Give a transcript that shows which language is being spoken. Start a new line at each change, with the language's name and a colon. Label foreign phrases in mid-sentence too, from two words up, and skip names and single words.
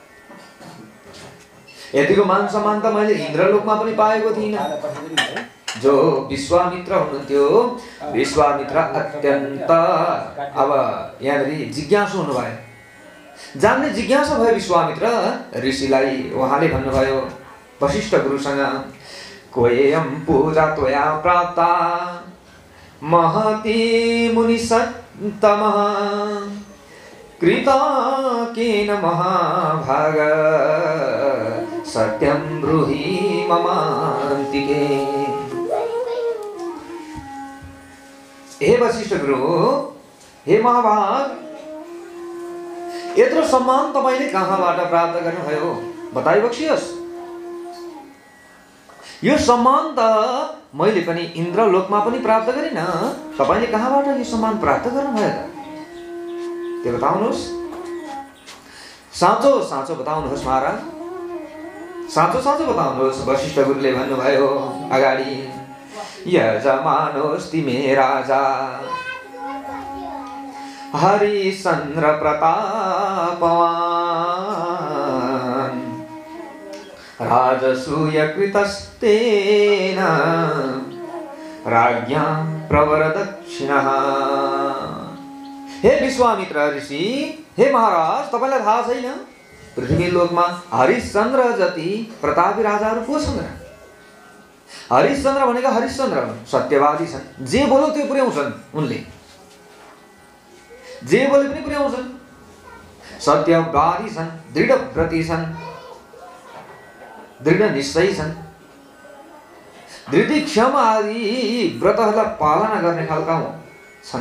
Nepali: यतिको मान सम्मान त मैले इन्द्रलोकमा पनि पाएको थिइनँ। जो विश्वामित्र हुनुहुन्थ्यो, विश्वामित्र अत्यन्त अब यहाँनिर जिज्ञासु हुनुभयो। जान्ने जिज्ञासा भयो विश्वामित्र ऋषिलाई। उहाँले भन्नुभयो वशिष्ठ गुरुसँग,
Sanskrit: कोयम पूजा त्वया प्राप्ता महती मुनिसत्तमः कृता केन महाभाग सत्यं ब्रूहि ममान्तिके।
Nepali: हे वशिष्ठ गुरु, हे महाभाग, यत्रो सम्मान तपाईले कहाँबाट प्राप्त गर्नुभयो बताइबक्सियोस्। यो सम्मान त मैले पनि इन्द्रलोकमा पनि प्राप्त गरिन। तपाईले कहाँबाट यो सम्मान प्राप्त गर्नुभयो त? त्यो बताउनुहोस्। साँचो साँचो बताउनुहोस् महाराज, साँचो साँचो बताउनुहोस्। वशिष्ठ गुरुले भन्नुभयो अगाडि,
Sanskrit: यजमानोस्ति मे राजा हरिश्चन्द्र प्रतापवान् राजसूय कृतस्तेन राज्ञा प्रवरदक्षिणः।
Nepali: हे विश्वामित्र ऋषि, हे महाराज, तपाईलाई थाहा छैन पृथ्वी लोकमा हरिश्चन्द्र जति प्रतापी राजाहरू को छन्? हरिश्चन्द्र भनेका हरिश्चन्द्र सत्यवादी छन्। जे बोल्यो त्यो पुर्याउँछन् उनले, जे बोले पनि पुर्याउँछन्। सत्यवादी छन्, दृढव्रती छन्, दृढ निश्चयी छन्, धृतिक्षम आदि व्रतहरूलाई पालना गर्ने खालका छन्।